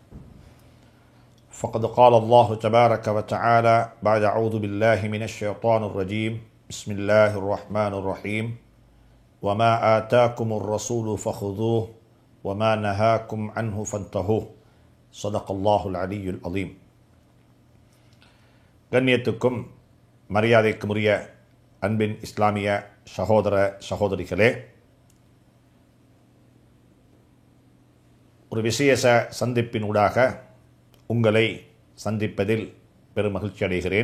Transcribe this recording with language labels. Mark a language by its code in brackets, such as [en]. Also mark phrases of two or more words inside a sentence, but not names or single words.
[ar] فقد قال الله تبارك وتعالى بعد أعوذ بالله من الشيطان الرجيم بسم الله الرحمن الرحيم وما آتاكم الرسول فخذوه وما نهاكم عنه فانتهوه صدق الله العلي العظيم. [ta] கண்ணியத்துக்கும் மரியாதைக்கும் உரிய அன்பின் இஸ்லாமிய சகோதர சகோதரிகளே, ஒரு விசேஷ சந்திப்பினூடாக உங்களை சந்திப்பதில் பெரும் மகிழ்ச்சி அடைகிறேன்.